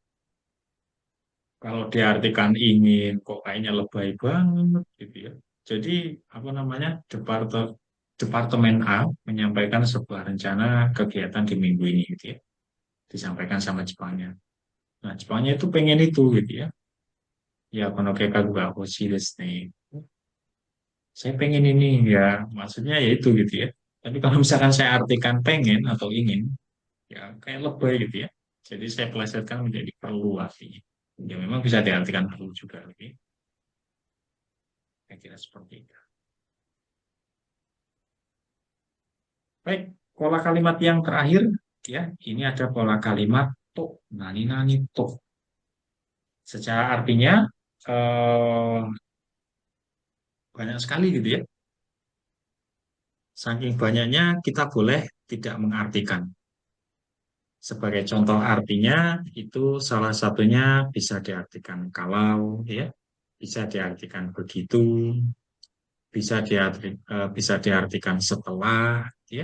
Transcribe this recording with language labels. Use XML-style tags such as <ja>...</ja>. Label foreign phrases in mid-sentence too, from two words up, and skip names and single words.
<id>Kalau diartikan ingin, kok kayaknya lebay banget gitu ya. Jadi apa namanya Departemen A menyampaikan sebuah rencana kegiatan di minggu ini gitu ya, disampaikan sama Jepangnya. Nah Jepangnya itu pengen itu gitu ya.</id> <ja>Ya この結果 juga 欲しいですね.</ja> <id>Saya pengen ini ya, maksudnya ya itu gitu ya. Tapi kalau misalkan saya artikan pengen atau ingin, ya kayak lebay gitu ya. Jadi saya plesetkan menjadi perlu artinya. Ya memang bisa diartikan perlu juga. Oke. Saya kira seperti itu. Baik, pola kalimat yang terakhir ya, ini ada pola kalimat to,</id> <ja>何々と.</ja> <id>Secara artinya eh, banyak sekali gitu ya. Saking banyaknya kita boleh tidak mengartikan. Sebagai contoh artinya itu salah satunya bisa diartikan kalau ya, bisa diartikan begitu, bisa diartikan setelah ya.</id>